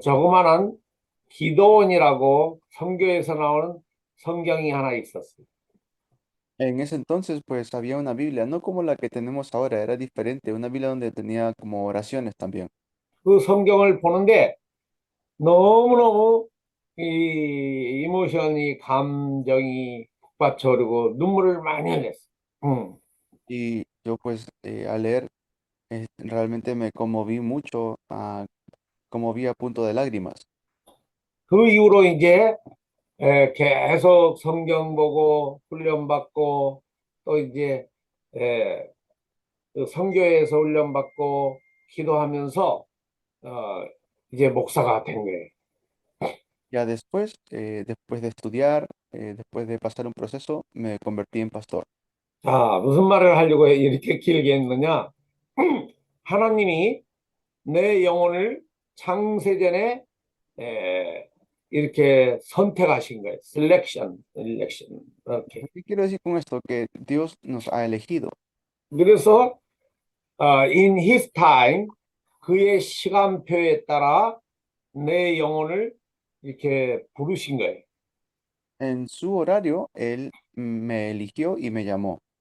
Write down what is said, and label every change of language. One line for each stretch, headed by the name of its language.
Korean: 조그만한 기도원이라고 성교에서 나오는 성경이 하나 있었어요.
Spanish: En ese entonces, pues había una Biblia, no como la que tenemos ahora, era diferente, una Biblia donde tenía como oraciones también.
Korean: 그 성경을 보는데 너무너무 이 이모션이, 감정이 북받쳐오르고 눈물을 많이 흘렸어요.
Spanish: Y yo pues al leer realmente me conmoví mucho, conmoví a punto de lágrimas.
Korean: 그 이후로 이제 계속 성경 보고 훈련받고 또 이제 그 선교에서 훈련받고 기도하면서 이제 목사가 된 거예요.
Spanish: Ya después, después de estudiar, después de pasar un proceso, me convertí en pastor.
Korean: 자, 무슨 말을 하려고 이렇게 길게 했느냐? 하나님이 내 영혼을 창세전에 이렇게 선택하신 거예요. selection. 이렇게.
Spanish: ¿Qué quiero decir con esto? Que Dios nos ha elegido.
Korean: 그래서
English: in his time
Korean: 그의 시간표에 따라 내 영혼을 이렇게 부르신 거예요.
Spanish: En su horario, Él me eligió y me llamó.